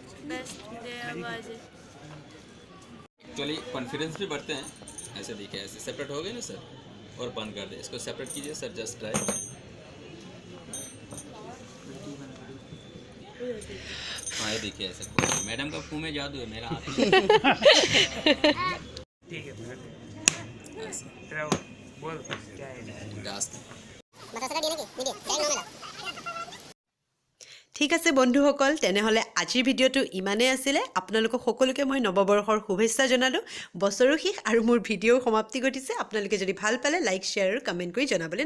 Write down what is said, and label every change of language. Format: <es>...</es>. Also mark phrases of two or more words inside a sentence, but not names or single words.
<en>actually confidence</en> <hi>भी बढ़ते हैं, ऐसे देखिए ऐसे सेपरेट हो गए ना सर, और बंद कर दे, इसको सेपरेट कीजिए सर,</hi> <en>just try.</en> <hi>हाँ ये देखिए ऐसे, मैडम का मुंह में जादू है, मेरा हाथ ठीक है ऐसे बोल क्या है रास्ता।</hi> <as>ঠিক আছে বন্ধুসকল, তেনেহ'লে আজিৰ ভিডিঅ'টো ইমানেই আছিলে। আপোনালোকক সকলোকে মই নৱবৰ্ষৰ শুভেচ্ছা জনালোঁ। বছৰো শেষ আৰু মোৰ ভিডিঅ'ৰ সমাপ্তি ঘটিছে। আপোনালোকে যদি ভাল পালে লাইক, শ্বেয়াৰ আৰু কমেণ্ট কৰি জনাবলৈ</as>